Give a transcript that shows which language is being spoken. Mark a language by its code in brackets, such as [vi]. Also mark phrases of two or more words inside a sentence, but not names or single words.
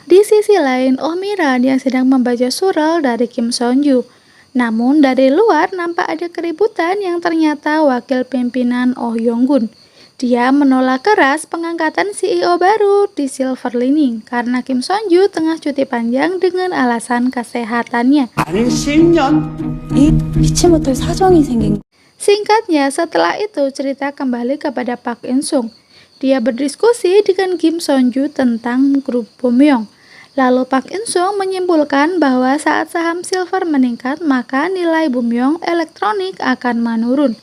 [id] Di sisi lain, Oh Miran yang sedang membaca surel dari Kim Sonju. Namun dari luar nampak ada keributan yang ternyata wakil pimpinan Oh Yong-gun. Dia menolak keras pengangkatan CEO baru di Silver Lining karena Kim Sonju tengah cuti panjang dengan alasan kesehatannya. [ko] 피치 못할 사정이 생긴. [id] Singkatnya, setelah itu cerita kembali kepada Park In Sung. Dia berdiskusi dengan Kim Sonju tentang grup Bumyong. Lalu Park In Sung menyimpulkan bahwa saat saham silver meningkat, maka nilai Bumyong elektronik akan menurun.